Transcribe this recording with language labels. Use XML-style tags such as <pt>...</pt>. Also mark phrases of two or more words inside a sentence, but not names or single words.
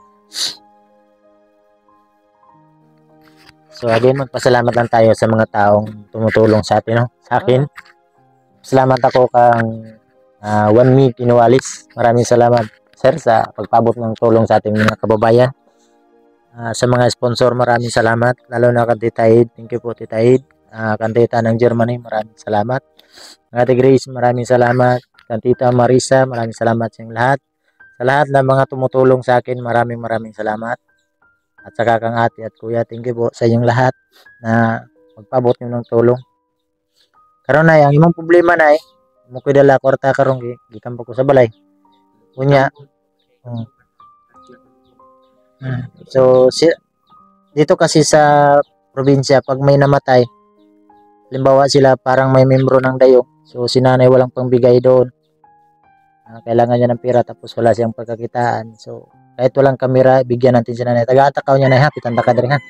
<en>So again,</en> <tl>magpasalamat lang tayo sa mga taong tumutulong sa atin, no? Sa akin. Salamat ako kang Juanmi Pinualis. Maraming salamat sir sa pagpabot ng tulong sa ating mga kababayan. Sa mga sponsor, maraming salamat. Lalo na kay Titaid.</tl> <en>Thank you po Titaid.</en> <tl>Kantita ng Germany, maraming salamat. Ate Grace, maraming salamat. Kantita Marisa, maraming salamat sa inyong lahat. Sa lahat ng mga tumutulong sa akin, maraming salamat. At saka kang ate at kuya,</tl> <en>thank you</en> <tl>po sa inyong lahat na magpabot nyo ng tulong.</tl> <ceb>Karon na, ang imong problema na mukoy dala kwarta karong gikampo ko sa balay. Unya.</ceb> <tl>So, dito kasi sa probinsya, pag may namatay, halimbawa sila parang may membro ng dayo. So, si nanay walang pangbigay doon. Kailangan niya ng pera tapos wala siyang pagkakitaan. So, kahit walang kamera, bigyan natin si nanay. Taga-atakaw niya na ha, pitanda ka rin ha.</tl>